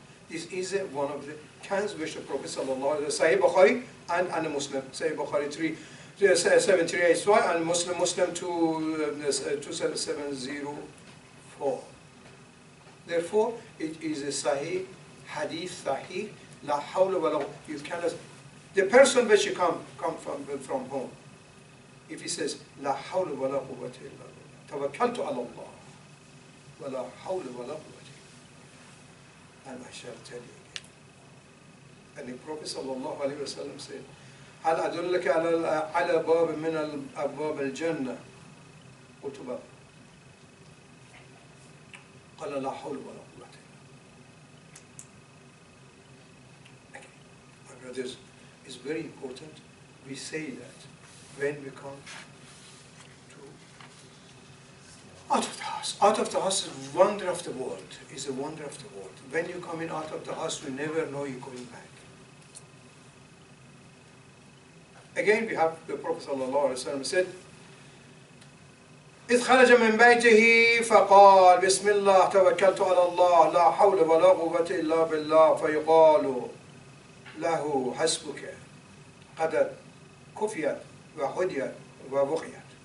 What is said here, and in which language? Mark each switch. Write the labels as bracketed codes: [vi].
[en] This is one of the kinds which the Prophet sallallahu alaihi wasallam, Sahih Bukhari and Muslim, Sahih Bukhari 7385 and Muslim 2704. Therefore, it is a Sahih Hadith Sahih. [ar] La hawla wa la. [en] You cannot. The person which you come from home, if he says [ar] La hawla wa la quwwata illa billah. توكلت على الله ولا حول ولا قوة. [en] And I shall tell you again. And the Prophet sallallahu alaihi wasallam said, [ar] هل أدلك على باب من أبواب الجنة؟ قلت بلى. قال لا حول ولا قوة. [en] Okay, my brothers, it's very important we say that when we come out of the house. Out of the house is a wonder of the world. Is a wonder of the world. When you come in out of the house, you never know you're going back. Again, we have the Prophet ﷺ said, [ar] إذ خرج من بيته فقال بسم الله توكلت على الله لا حول ولا قوة إلا بالله فيقال له حسبك قد كفيت وهديت وبقيت.